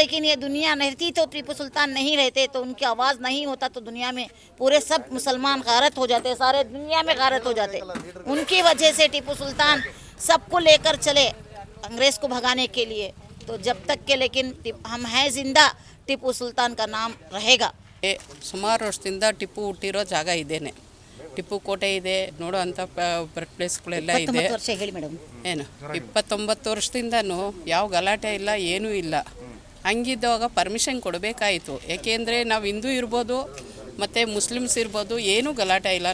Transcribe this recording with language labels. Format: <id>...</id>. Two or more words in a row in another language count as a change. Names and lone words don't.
<hi>लेकिन ये दुनिया नहीं थी तो टीपू सुल्तान नहीं रहते, तो उनकी आवाज़ नहीं होता तो दुनिया में पूरे सब मुसलमान गारत हो जाते, सारे दुनिया में गारत हो जाते। उनकी वजह से टीपू सुल्तान सबको लेकर चले अंग्रेज़ को भगाने के लिए। तो जब तक के लेकिन हम हैं जिंदा, टीपू सुल्तान का नाम रहेगा।</hi> <kn>ಸುಮಾರು ವರ್ಷದಿಂದ ಟಿಪ್ಪು ಹುಟ್ಟಿರೋ ಜಾಗ ಇದೇನೆ. ಟಿಪ್ಪು ಕೋಟೆ ಇದೆ, ನೋಡೋ ಅಂಥ</kn> <en>birth placeಗಳೆಲ್ಲ</en> <kn>ಇದೆ. 29 ವರ್ಷ ಹೇಳಿ ಮೇಡಮ್. ಏನು 29 ವರ್ಷದಿಂದನೂ ಯಾವ ಗಲಾಟೆ ಇಲ್ಲ, ಏನೂ ಇಲ್ಲ. ಹಂಗಿದ್ದಾಗ ಪರ್ಮಿಷನ್ ಕೊಡಬೇಕಾಯಿತು. ಏಕೆಂದರೆ ನಾವು ಹಿಂದೂ ಇರ್ಬೋದು ಮತ್ತು ಮುಸ್ಲಿಮ್ಸ್ ಇರ್ಬೋದು, ಏನೂ ಗಲಾಟೆ ಇಲ್ಲ.</kn>